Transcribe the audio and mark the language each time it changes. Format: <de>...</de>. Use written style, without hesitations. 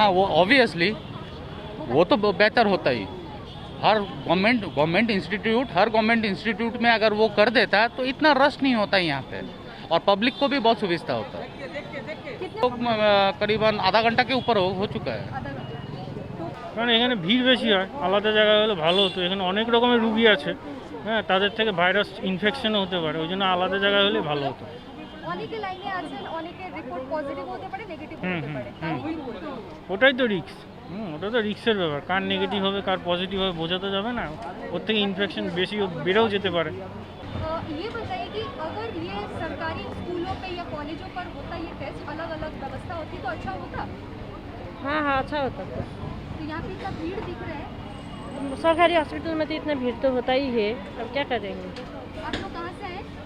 <hi>हाँ, वो ऑब्वियसली वो तो बेहतर होता ही। हर गवर्नमेंट इंस्टीट्यूट में अगर वो कर देता तो इतना रश नहीं होता यहाँ पे और पब्लिक को भी बहुत सुविधा होता है। तो करीबन आधा घंटा के ऊपर हो चुका है।</hi> <bn>কারণ এখানে ভিড় বেশি হয়, আলাদা জায়গায় হলে ভালো হতো। এখানে অনেক রকমের রুগী আছে, হ্যাঁ, তাদের থেকে ভাইরাস ইনফেকশনও হতে পারে, ওই জন্য আলাদা জায়গায় হলে ভালো হতো। অনেকে লাইনে আছেন, অনেকের রিপোর্ট পজিটিভ হতে পারে, নেগেটিভ হতে পারে, ওটাই তো রিস্ক। ওটা তো রিস্কের ব্যাপার, কার নেগেটিভ হবে কার পজিটিভ হবে বোঝা তো যাবে না, ওর থেকে ইনফেকশন বেশি বেড়েও যেতে পারে।</bn> <hi>ये बताइए कि अगर ये सरकारी स्कूलों पे या कॉलेजों पर होता ये टेस्ट, अलग अलग व्यवस्था होती तो अच्छा होता? हाँ हाँ, अच्छा होता था। तो यहाँ पे इतना भीड़ दिख रहा है। सरकारी हॉस्पिटल में तो इतना भीड़ तो होता ही है, अब क्या करेंगे। आप लोग कहाँ से आए?</hi>